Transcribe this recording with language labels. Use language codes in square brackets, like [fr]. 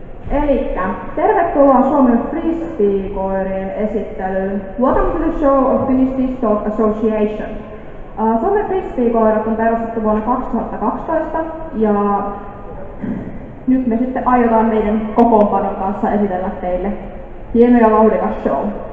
[fi] Elikkä tervetuloa Suomen Frisbee-koirien esittelyyn. [en] Welcome to the show of Finnish Disc Dog Association. [fi] Suomen Frisbee-koirat on perustettu vuonna 2012 ja nyt me sitten aiotaan meidän kokoonpanon kanssa esitellä teille hieno ja vauhdikas show.